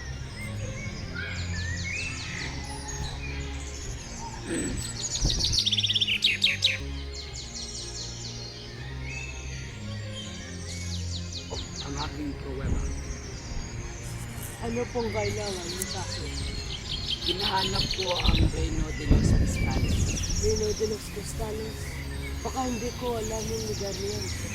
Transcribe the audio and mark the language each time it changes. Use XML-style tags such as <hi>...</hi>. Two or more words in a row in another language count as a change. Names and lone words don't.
<tl>Ang aking pruweba. Ano pong kailangan mo sa akin? Hinahanap ko ang Reino de los Cristales. Reino de los Cristales? Baka hindi ko alam yung lugar niyan.</tl>